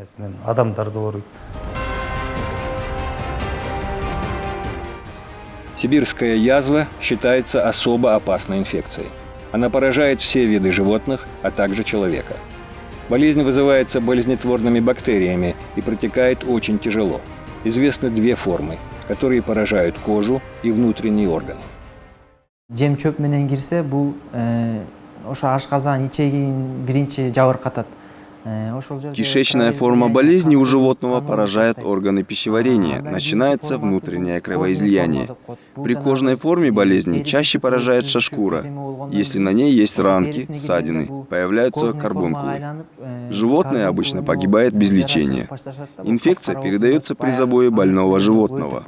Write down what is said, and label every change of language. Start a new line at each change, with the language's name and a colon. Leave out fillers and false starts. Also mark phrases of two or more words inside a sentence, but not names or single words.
Russian: Сибирская язва считается особо опасной инфекцией. Она поражает все виды животных, а также человека. Болезнь вызывается болезнетворными бактериями и протекает очень тяжело. Известны две формы, которые поражают кожу и внутренние органы.
Kyrgyz: Жем-чөп менен кирсе, бул ошо ашказан ичегин биринчи жабыркатат.
Russian: Кишечная форма болезни у животного поражает органы пищеварения, начинается внутреннее кровоизлияние. При кожной форме болезни чаще поражает шкура. Если на ней есть ранки, ссадины, появляются карбункулы. Животное обычно погибает без лечения. Инфекция передается при забое больного животного.